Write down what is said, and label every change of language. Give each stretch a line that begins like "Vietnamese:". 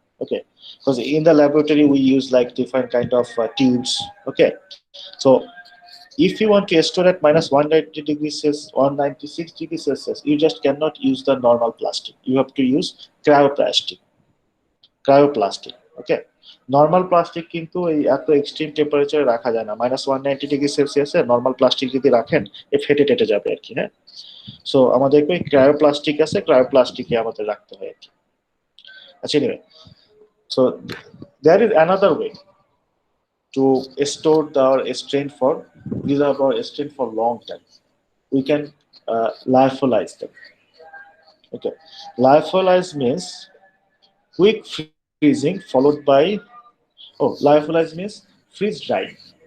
English: Okay, because in the laboratory we use like different kind of tubes. Okay, so if you want to store at minus 190 degrees Celsius, 196 degrees Celsius, you just cannot use the normal plastic. You have to use cryoplastic.
Bangla: Okay, normal plastic কিন্তু এই এত extreme টেম্পারেচারে রাখা যায় না, minus 190 degree সেলসিয়াসে normal plastic যদি রাখেন এ ফেটে টেটে যাবে আর কি। হ্যাঁ, সো আমাদেরকে ওই ক্রায়োপ্লাস্টিক আছে, ক্রায়োপ্লাস্টিকে আমাদের রাখতে হয় আর কি।
English: আচ্ছা, anyway, so there is another way to store our strain for preserve our strain for long time. We can lyophilize them. Okay, lyophilize means quick freezing followed by, lyophilize means freeze drying.